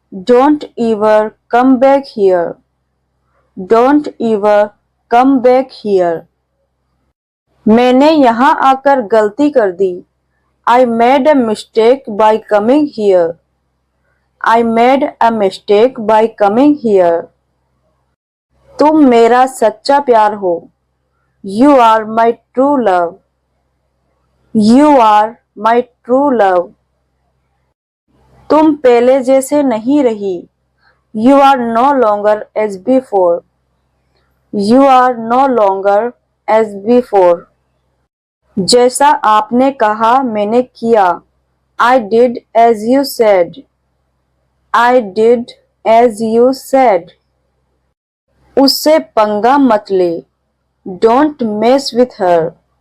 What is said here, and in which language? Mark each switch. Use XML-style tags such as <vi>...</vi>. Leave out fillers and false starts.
<en>Don't ever come back here. Don't ever come back here.</en> <hi>मैंने यहाँ आकर गलती कर दी.</hi> <en>I made a mistake by coming here. I made a mistake by coming here.</en> <hi>तुम मेरा सच्चा प्यार हो.</hi> <en>You are my true love. You are my true love.</en> <hi>तुम पहले जैसे नहीं रही.</hi> <en>You are no longer as before. You are no longer as before.</en> <hi>जैसा आपने कहा मैंने किया.</hi> <en>I did as you said. I did as you said.</en> <hi>उससे पंगा मत ले.</hi> <en>Don't mess with her.</en>